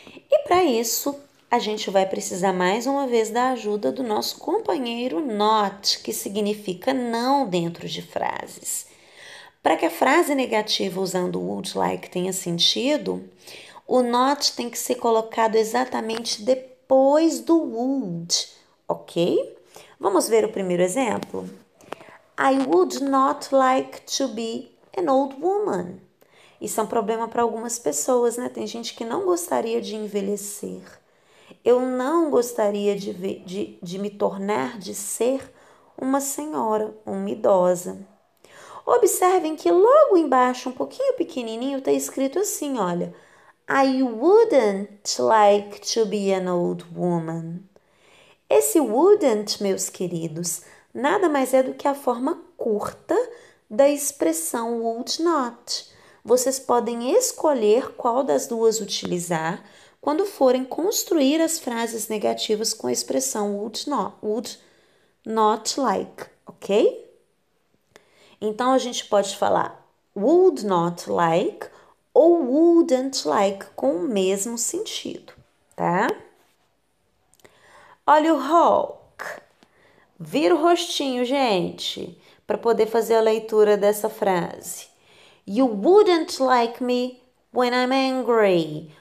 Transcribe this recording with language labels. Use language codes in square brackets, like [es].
[pt] E para isso, a gente vai precisar mais uma vez da ajuda do nosso companheiro not, que significa não dentro de frases. Para que a frase negativa usando would like tenha sentido, o not tem que ser colocado exatamente depois do would, ok? Vamos ver o primeiro exemplo? [en] I would not like to be an old woman. [pt] Isso é um problema para algumas pessoas, né? Tem gente que não gostaria de envelhecer. Eu não gostaria de me tornar, de ser uma senhora, uma idosa. Observem que logo embaixo, um pouquinho pequenininho, está escrito assim, olha. [en] I wouldn't like to be an old woman. [pt] Esse wouldn't, meus queridos, nada mais é do que a forma curta da expressão would not. Vocês podem escolher qual das duas utilizar quando forem construir as frases negativas com a expressão would not like, ok? Então, a gente pode falar would not like ou wouldn't like com o mesmo sentido, tá? Olha o Hulk. Vira o rostinho, gente, para poder fazer a leitura dessa frase. [en] You wouldn't like me when I'm angry.